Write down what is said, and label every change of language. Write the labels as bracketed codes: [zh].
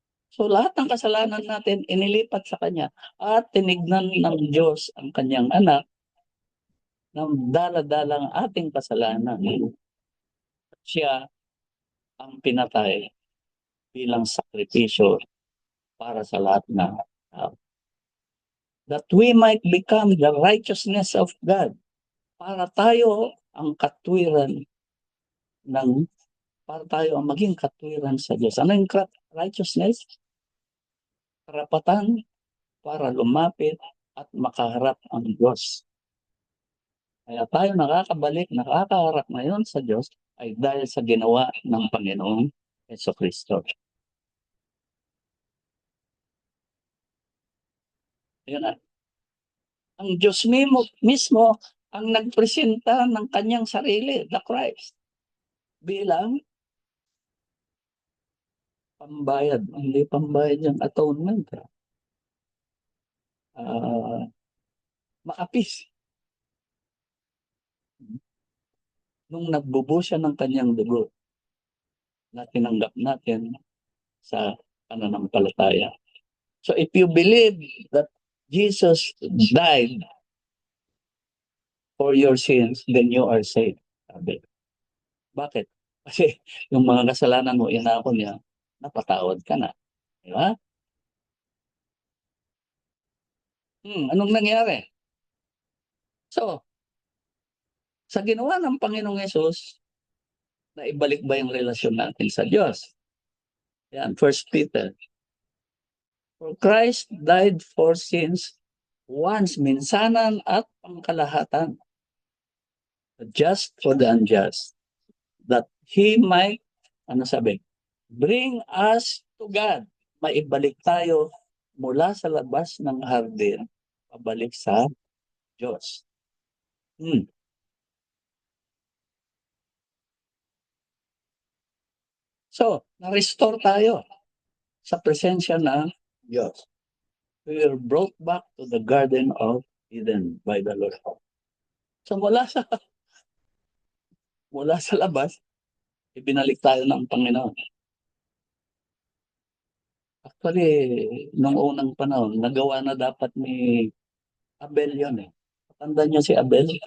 [tl] So lahat ng kasalanan natin inilipat sa Kanya at tinignan ng Diyos ang Kanyang anak ng dala-dalang ating kasalanan. Siya ang pinatay bilang sakripisyo para sa lahat ng tao. [en] That we might become the righteousness of God. [tl] Para tayo ang katwiran ng para tayo ang maging katwiran sa Diyos. Ano yung righteousness? Karapatan para lumapit at makaharap ang Diyos. Kaya tayo nakakaharap ngayon sa Diyos ay dahil sa ginawa ng Panginoong Jesucristo. Yan na. Ang Diyos mismo ang nagpresenta ng kanyang sarili, the Christ, bilang pambayad. Hindi pambayad yung atonement. Maapis. Nung nagbubo siya ng kanyang dugo na tinanggap natin sa pananampalataya. [en] So if you believe that Jesus died for your sins, then you are saved. [tl] Sabi. Bakit? Kasi yung mga kasalanan mo, inako niya, napatawad ka na. Di ba? Anong nangyari? So, sa ginawa ng Panginoong Yesus, naibalik ba yung relasyon natin sa Diyos? Yan, 1 Peter. [en] For Christ died for sins once, [tl] minsanan at pangkalahatan, [en] just for the unjust, that He might, bring us to God. [tl] Maibalik tayo mula sa labas ng hardin, pabalik sa Diyos. So, na-restore tayo sa presensya ng Diyos. [en] We were brought back to the Garden of Eden by the Lord. [tl] So mula sa labas, ibinalik tayo ng Panginoon. Actually, nung unang panahon, nagawa na dapat ni Abel yun eh. Tandaan niyo si Abel?